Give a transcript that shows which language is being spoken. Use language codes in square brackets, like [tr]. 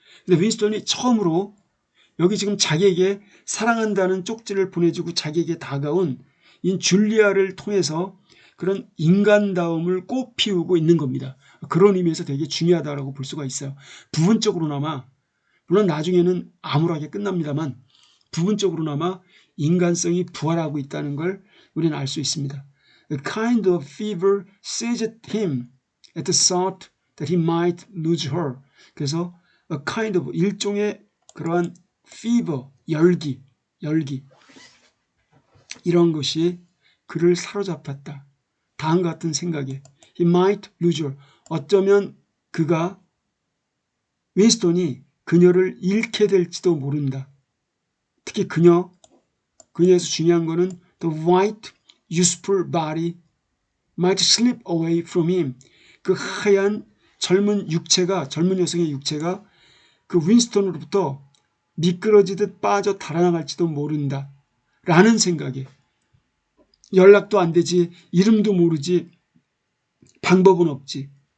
[ko] 근데 윈스턴이 처음으로 여기 지금 자기에게 사랑한다는 쪽지를 보내주고 자기에게 다가온 이 줄리아를 통해서 그런 인간다움을 꽃피우고 있는 겁니다. 그런 의미에서 되게 중요하다고 볼 수가 있어요. 부분적으로나마, 물론 나중에는 암울하게 끝납니다만 부분적으로나마 인간성이 부활하고 있다는 걸 우리는 알 수 있습니다. [en] A kind of fever seized him at the thought that he might lose her. [ko] 그래서 [en] a kind of, [ko] 일종의 그러한 fever, 열기 이런 것이 그를 사로잡았다. 다음과 같은 생각에 [en] he might lose her. [ko] 어쩌면 윈스턴이 그녀를 잃게 될지도 모른다. 특히 그녀에서 중요한 거는 [en] the white youthful body might slip away from him. [ko] 그 하얀 젊은 여성의 육체가 그 윈스턴으로부터 미끄러지듯 빠져 달아나갈지도 모른다. 라는 생각에 연락도 안 되지, 이름도 모르지, 방법은 없지.